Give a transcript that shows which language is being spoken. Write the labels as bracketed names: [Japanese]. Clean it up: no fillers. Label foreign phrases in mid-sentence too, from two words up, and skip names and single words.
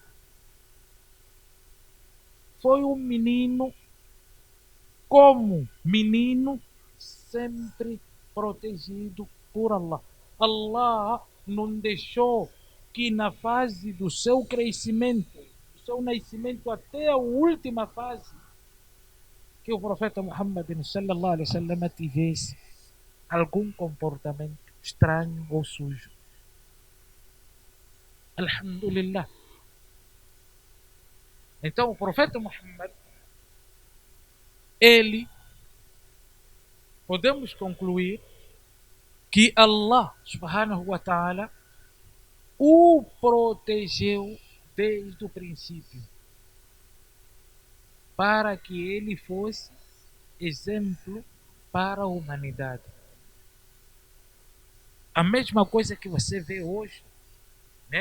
[Portuguese] Foi um menino, como menino, sempre protegido por Allah. Allah não deixou que na fase do seu crescimento, do seu nascimento até a última fase, que o profeta Muhammad [Arabic] صلى الله عليه وسلم [Portuguese] tivesse algum comportamento estranho ou sujo. Alhamdulillah. Então o profeta Muhammad, ele, podemos concluir que Allah [Arabic] سبحانه وتعالى [Portuguese] o protegeu desde o princípio, para que ele fosse exemplo para a humanidade. A mesma coisa que você vê hoje, né?